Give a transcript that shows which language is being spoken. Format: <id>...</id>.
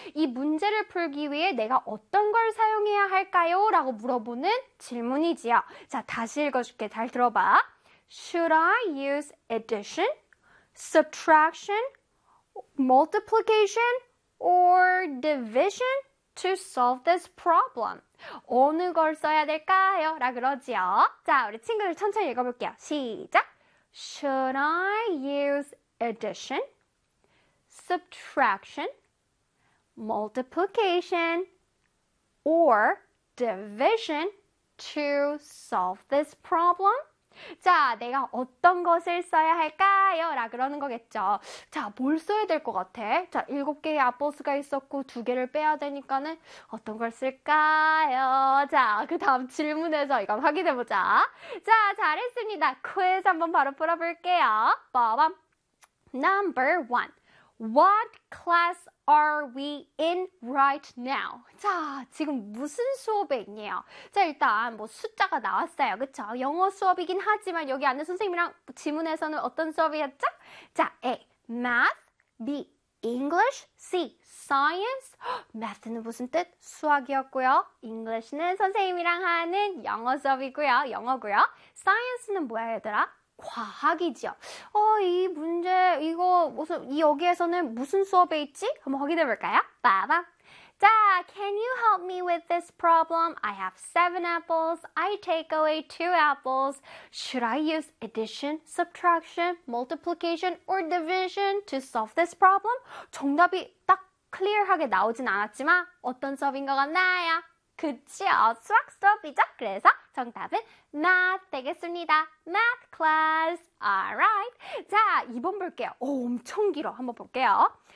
<ko>이 문제를 풀기 위해 내가 어떤 걸 사용해야 할까요? 라고 물어보는 질문이지요. 자, 다시 읽어줄게. 잘 들어봐.</ko> <en>Should I use addition, subtraction, multiplication, or division to solve this problem?</en> <ko>어느 걸 써야 될까요? 라고 그러지요. 자, 우리 친구들 천천히 읽어볼게요. 시작!</ko> <en>Should I use addition, subtraction, multiplication, or division to solve this problem?</en> <ko>자, 내가 어떤 것을 써야 할까요? 라 그러는 거겠죠. 자, 뭘 써야 될것 같아? 자, 7개의 앞보수가 있었고 2개를 빼야 되니까는 어떤 걸 쓸까요? 자, 그 다음 질문에서 이건 확인해 보자. 자, 잘했습니다. 퀴즈 한번 바로 풀어볼게요. 빠밤.</ko> <en>Number one. What class are we in right now?</en> <ko>자, 지금 무슨 수업에 있냐? 자, 일단 뭐 숫자가 나왔어요. 그쵸? 영어 수업이긴 하지만 여기 앉은 선생님이랑 지문에서는 어떤 수업이었죠? 자, A. Math. B. English. C. Science. Math는 무슨 뜻? 수학이었고요. English는 선생님이랑 하는 영어 수업이고요. 영어고요. Science는 뭐야, 얘들아? 과학이지요. 이 문제, 이거, 무슨, 여기에서는 무슨 수업에 있지? 한번 확인해 볼까요? 봐봐.</ko> <en>자, Can you help me with this problem? I have 7 apples. I take away 2 apples. Should I use addition, subtraction, multiplication, or division to solve this problem?</en> <ko>정답이 딱 클리어하게 나오진 않았지만, 어떤 수업인 것 같나요? 그치요. 수학 수업이죠? 그래서 정답은 math 되겠습니다.</ko> <en>math class. Alright.</en> <ko>자, 2번 볼게요. 오, 엄청 길어. 한번 볼게요.</ko>